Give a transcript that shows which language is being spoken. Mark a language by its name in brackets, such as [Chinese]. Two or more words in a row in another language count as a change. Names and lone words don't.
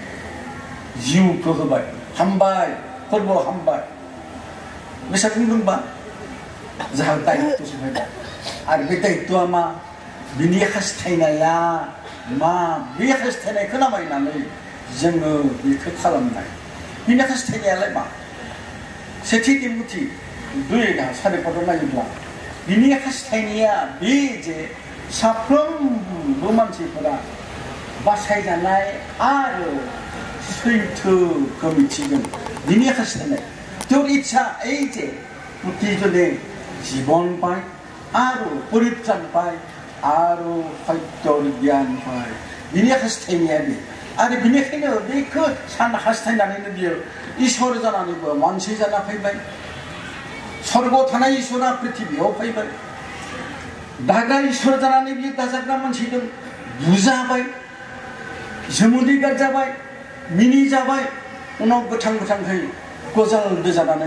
[Bodo] जिउखौ होबाय हामबाय फोरबोआव हामबाय बेसाद बुंदोंबा जोंहा दायित्व सफैबाय आरो बे दायित्वआ मा बिनि हास्थायनाया मा बे हास्थायनायखौ नामायनानै जोङो बेखौ खालामनाय बिनि हास्थायनायालाय मा सेथि तिमथि 2:4 नायोब्ला बिनि हास्थायनाया बे जे साफ्रोमबो मानसिफोरा बासायजानाय आरो सैथोखौ मिथिगोन बिनि हास्थायनाय [Bangla] তোর ইচ্ছা এই যে প্রতিজনে জীবন পায় আরো পরিত্রাণ পায় আরো সত্যর জ্ঞান পায় [Bodo] বিনি হাस्थायनाया बे आरो बिनिखायनो बेखौ हास्थायनानैनो बियो इसोर जानानैबो मानसि जाना फैबाय स्वर्गआव थानाय इसोरा पृथिबियाव फैबाय दाग्रा इसोर जानानै बियो दाजाग्रा मानसिजों बुजाबाय सोमोन्दो गारजाबाय मिनि जाबाय उनाव गोथांहै गजाल दोजानानै